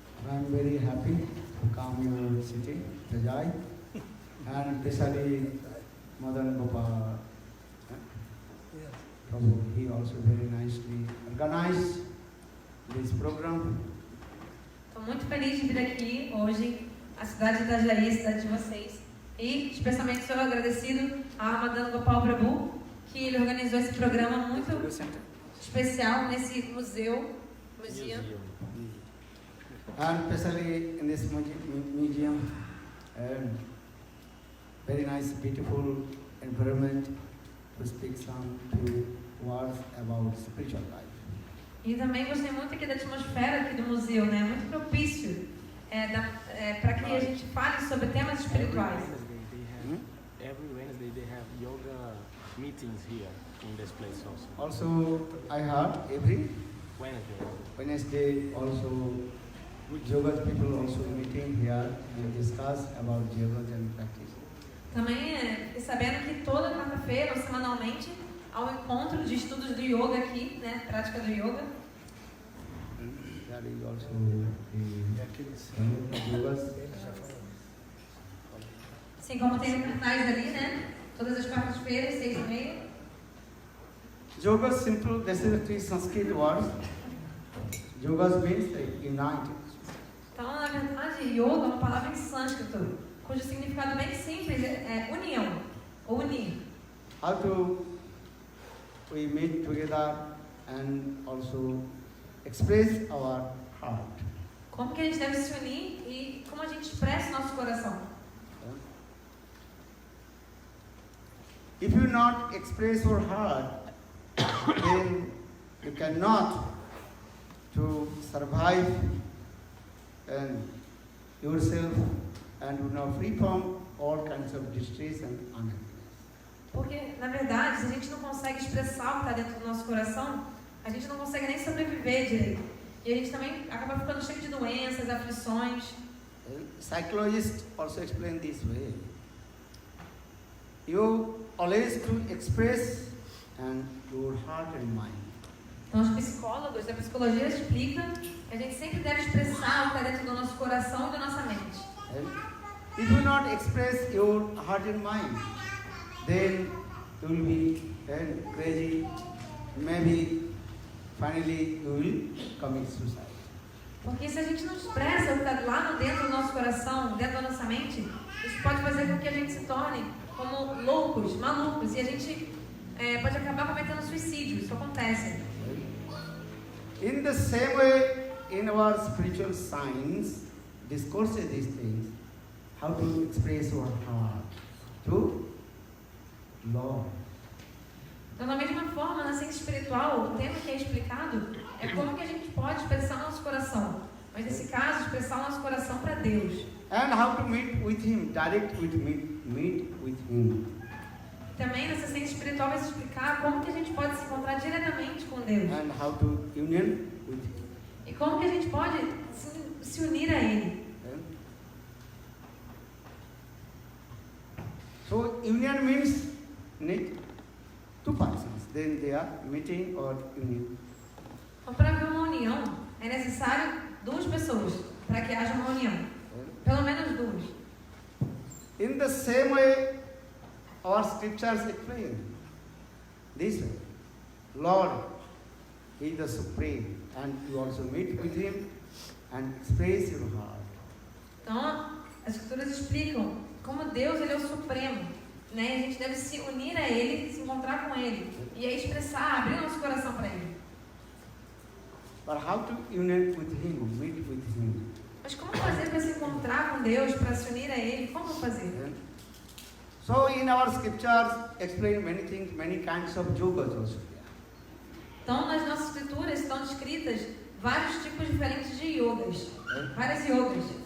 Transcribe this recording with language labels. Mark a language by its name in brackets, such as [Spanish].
[English] I am very happy to come your city, Rajai, and especially Madan Gopal Prabhu. He also very nicely organized this program. [Portuguese] Estou muito feliz de vir aqui hoje, à cidade de Itajaí, a cidade de vocês. E especialmente sou agradecido a Madan Gopal Prabhu, que ele organizou esse programa muito especial nesse museu. [English] And especially in this museum, very nice, beautiful environment to speak some few words about spiritual life. [Portuguese] E também gostei muito aqui da atmosfera aqui do museu, né? Muito propício para que a gente fale sobre temas espirituais. [English] Every Wednesday they have yoga meetings here in this place also. Also, I heard every Wednesday. Wednesday also yoga people also meeting here and discuss about yoga and practice. [Portuguese] Também fiquei sabendo que toda quarta-feira ou semanalmente há um encontro de estudos do yoga aqui, né? Prática do yoga. [English] There is also the yogas. [Portuguese] Assim como tem cartaz ali, né? Todas as quartas-feiras, 6h30. [English] Yoga simple, this is three Sanskrit words. Yogas means unite. [Portuguese] Então, na verdade, yoga é uma palavra em sânscrito, cujo significado bem simples é união, ou unir. [English] How to we meet together and also express our heart. [Portuguese] Como que a gente deve se unir e como a gente expressa nosso coração. [English] If you not express your heart, then you cannot to survive and yourself and you know free from all kinds of distress and unhappiness. [Portuguese] Porque, na verdade, se a gente não consegue expressar o que está dentro do nosso coração, a gente não consegue nem sobreviver direito. E a gente também acaba ficando cheio de doenças, aflições. [English] Psychologists also explain this way. You always to express and your heart and mind. [Portuguese] Então, os psicólogos da psicologia explicam que a gente sempre deve expressar o que está dentro do nosso coração e da nossa mente. [English] And if you not express your heart and mind, then you will be crazy. Maybe finally you will commit suicide. [Portuguese] Porque se a gente não expressa o que está lá no dentro do nosso coração, dentro da nossa mente, isso pode fazer com que a gente se torne como loucos, malucos, e a gente pode acabar cometendo suicídio. Isso acontece. [English] In the same way, in our spiritual science, discourses these things, how to express our heart to Lord. [Portuguese] Então, da mesma forma, na ciência espiritual, o tema que é explicado é como que a gente pode expressar o nosso coração. Mas, nesse caso, expressar o nosso coração para Deus. [English] And how to meet with Him, direct with meet with Him. [Portuguese] Também, nessa ciência espiritual, vai se explicar como que a gente pode se encontrar diretamente com Deus. [English] And how to union with Him. [Portuguese] E como que a gente pode se unir a Ele. [English] So union means need two persons, then they are meeting or union. [Portuguese] Então, para haver uma união, é necessário duas pessoas para que haja uma união. Pelo menos duas. [English] In the same way, our scriptures explain this way. Lord, He is the supreme, and you also meet with Him and express your heart. [Portuguese] Então, as escrituras explicam como Deus, Ele é o supremo, né? E a gente deve se unir a Ele, se encontrar com Ele, e aí expressar, abrir o nosso coração para Ele. [English] But how to unite with Him, meet with Him? [Portuguese] Mas como fazer para se encontrar com Deus, para se unir a Ele? Como fazer? [English] So in our scriptures explain many things, many kinds of yogas also. [Portuguese] Então, nas nossas escrituras estão descritas vários tipos diferentes de yogas, várias yogas.